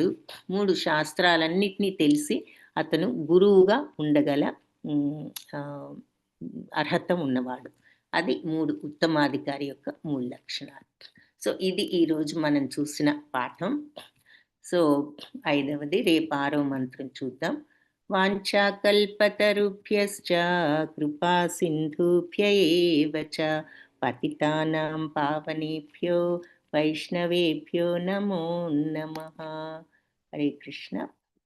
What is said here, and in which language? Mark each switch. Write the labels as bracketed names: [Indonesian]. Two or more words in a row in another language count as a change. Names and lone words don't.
[Telugu] 3, శాస్త్రాలన్నిటినీ తెలిసి అతను గురువుగా ఉండగల అర్హత ఉన్నవాడు. అది 3 ఉత్తమాధికారి యొక్క 3 లక్షణాలు. సో ఇది ఈరోజు మనం చూసిన పాఠం. సో 5వది, రేపు 6వ మంత్రం చూద్దాం. [Sanskrit] వాంఛాకల్పతరుభ్యశ్చ కృపా సింధుభ్య ఏవ చ పతితానాం పావనేభ్యో వైష్ణవేభ్యో నమో నమః. హరే కృష్ణ.